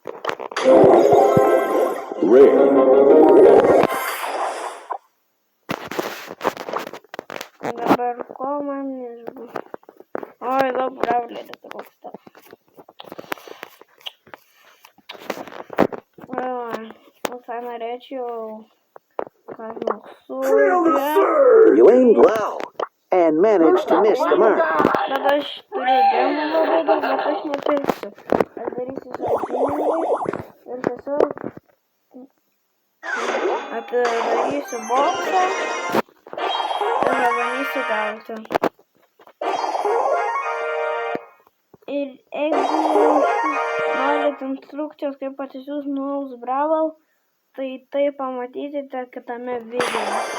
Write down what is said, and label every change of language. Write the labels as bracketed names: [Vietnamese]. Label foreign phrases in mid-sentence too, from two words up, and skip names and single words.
[Lithuanian] Dabar ko man nežinau. Oi, daug brawleris trūksta. Visai norėčiau ką nors surėti. [English] You aimed well and managed to miss the mark. [Lithuanian] Bet aš turiu gemų labai daug, bet aš nepirksiu. Aš darysiu sąžiningai ir tiesiog atidarysiu boksą ir nebandysiu gauti. Ir jeigu norit instrukcijos, kaip atsisiųs Nulus Brawl, tai pamatysite kitame video.